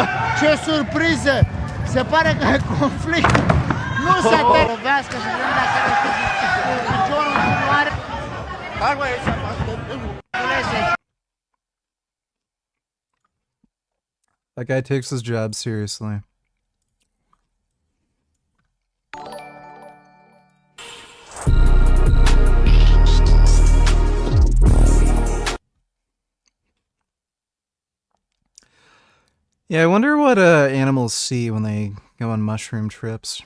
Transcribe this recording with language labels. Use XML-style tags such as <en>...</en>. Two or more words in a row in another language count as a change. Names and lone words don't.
<ro>Ce surpriză! Se pare că e conflict. Nu se tervească și vedem dacă are piciorul în continuare. Hai băi, să facă.</ro> <en>That guy takes his job seriously. Yeah, I wonder what animals see when they go on mushroom trips.</en>